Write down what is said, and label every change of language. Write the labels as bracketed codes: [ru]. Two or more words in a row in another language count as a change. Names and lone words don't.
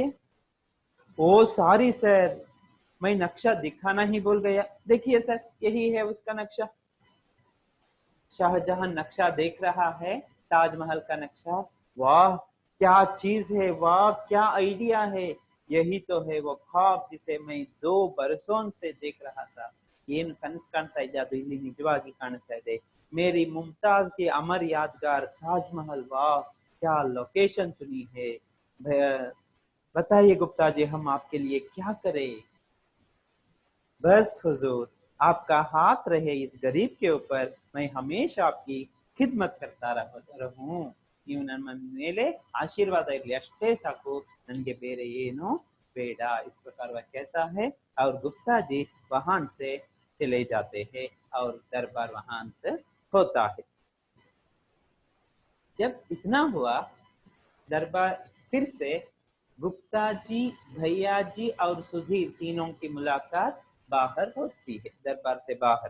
[hi] ओ [en] sorry sir, [hi] मैं नक्शा दिखाना ही भूल गया। देखिए सर, यही है उसका नक्शा। शाहजहां नक्शा देख रहा है, ताजमहल का नक्शा। वाह क्या चीज है, वाह क्या आइडिया है, यही तो है वो ख्वाब जिसे मैं 2 बरसों से देख रहा था। [kn] ಏನು ಕನಸು ಕಾಣ್ತಾ ಇದ್ದೆ ಅದು ಇಲ್ಲಿ ನಿಜವಾಗಿ ಕಾಣಿಸ್ತಾ ಇದೆ। [hi] मेरी मुमताज की अमर यादगार ताजमहल, वाह क्या लोकेशन चुनी है। बताइए गुप्ता जी हम आपके लिए क्या करें। बस हुजूर आपका हाथ रहे इस गरीब के ऊपर, मैं हमेशा आपकी खिदमत करता रहूं। [kn] ನೀವು ನಮ್ಮ ಮೇಲೆ ಆಶೀರ್ವಾದ ಇರಲಿ ಅಷ್ಟೇ ಸಾಕು, ನನಗೆ ಬೇರೆ ಏನು ಬೇಡ। [hi] इस प्रकार वह कहता है और गुप्ता जी वहां से चले जाते हैं और दरबार वहां होता है। जब इतना हुआ, दरबार फिर से गुप्ता जी, भैया जी और सुधीर तीनों की मुलाकात बाहर होती है, दरबार से बाहर।